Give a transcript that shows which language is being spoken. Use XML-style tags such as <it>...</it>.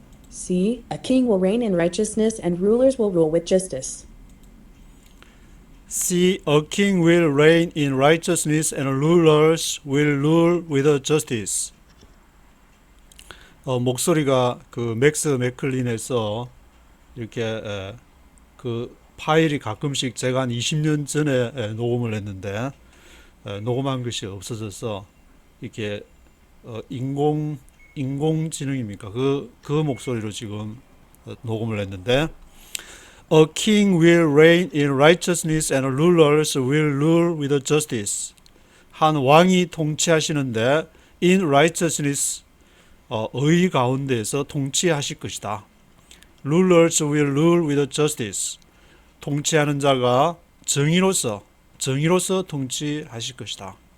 <en>See, a king will reign in righteousness and rulers will rule with justice. See, a king will reign in righteousness and rulers will rule with justice.</en> <ko>목소리가 그 맥스 맥클린에서 이렇게 그 파일이 가끔씩 제가 한 20년 전에 녹음을 했는데 녹음한 것이 없어져서 이렇게 인공지능입니까? 그 목소리로 지금 녹음을 했는데</ko> <en>A king will reign in righteousness and rulers will rule with justice.</en> <ko>한 왕이 통치하시는데</ko> <en>in righteousness</en> <ko>의 가운데에서 통치하실 것이다.</ko> <en>Rulers will rule with justice.</en> <ko>통치하는 자가 정의로서 통치하실 것이다.</ko>